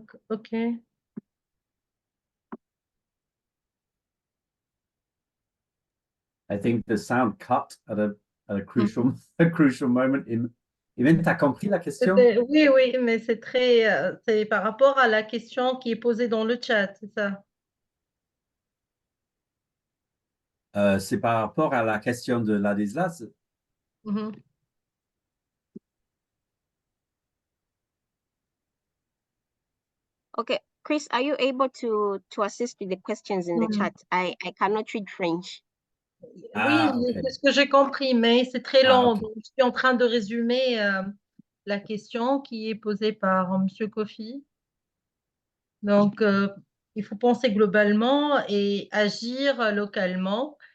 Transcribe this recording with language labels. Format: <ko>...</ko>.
<en>Okay. I think the sound cut at a crucial a crucial moment.</en> <fr>Imen, t'as compris la question? Oui, oui, mais c'est c'est par rapport à la question qui est posée dans le chat, c'est ça? C'est par rapport à la question de Ladislas.</fr> <en>Okay, Chris, are you able to assist with the questions in the chat? I cannot read French.</en> <fr>Oui, c'est ce que j'ai compris, mais c'est très long. Okay. Donc, je suis en train de résumer la question qui est posée par M. Kofi. Donc, il faut penser globalement et agir localement.</fr>